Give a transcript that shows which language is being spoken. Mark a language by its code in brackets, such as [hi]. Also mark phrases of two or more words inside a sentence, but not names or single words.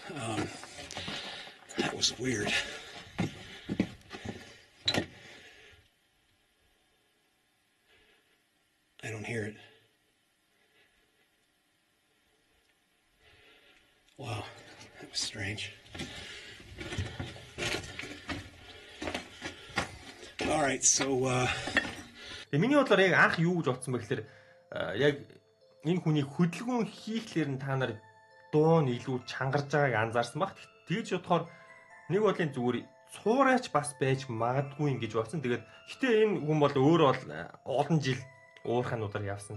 [en] That was weird. I don't hear it. Wow, that was strange. All right, so [mn] миний бодлоор яг анх юу гэж бодсон бэ гэхээр яг энэ хүний хөдөлгөөн хийхлээр нь та нар дуу нь илүү чангарж байгааг анзаарсан баг. Тэгж бодохоор Нэг бодлын зүгээр цуураач бас байж магадгүй ингэж бодсон. Тэгээд гэтээ энэ хүн бол өөрөө бол олон жил уурхануудаар явсан.